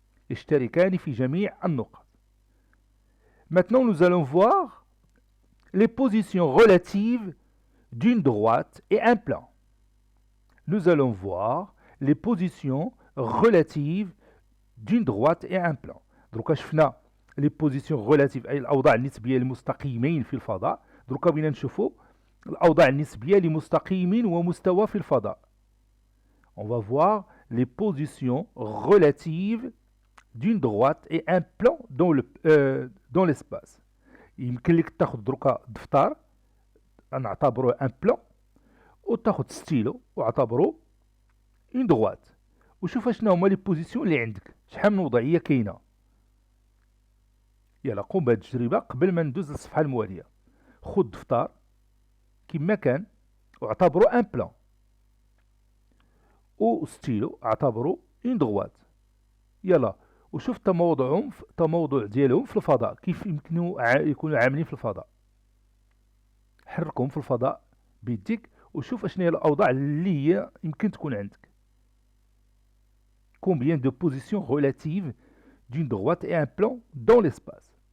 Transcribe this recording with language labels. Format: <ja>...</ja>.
<ar>يشتركان في جميع النقط.</ar> <fr>Maintenant, nous allons voir les positions relatives d'une droite et un plan. Nous allons voir les positions relatives d'une droite et un plan.</fr> <ar>دروكا شفنا</ar> <fr>les positions relatives</fr> <ar>أي الأوضاع النسبية لمستقيمين في الفضاء. دروكا بغينا نشوفوا الأوضاع النسبية لمستقيم ومستوى في الفضاء.</ar> <fr>On va voir les positions relatives d'une droite et un plan dans l'espace.</fr> <ar>يمكن لك تاخذ دروكا دفتر نعتبروه ان بلان وتاخذ ستيلو واعتبروه اون دروات وشوف شنو هما لي بوزيسيون اللي عندك، شحال من وضعيه كاينه. يلا قوم بهاد التجربه قبل ما ندوز للصفحه المواليه. خذ دفتر كما كان واعتبروا ان بلان وستيلو اعتبروا اون دروات. يلا وشوف تموضع ديالهم في الفضاء، كيف يمكنوا يكونوا عاملين في الفضاء. حركهم في الفضاء بيديك وشوف اشنو هي الاوضاع اللي هي يمكن تكون عندك.</ar> <fr>Combien de positions relatives d'une droite et un plan dans l'espace.</fr>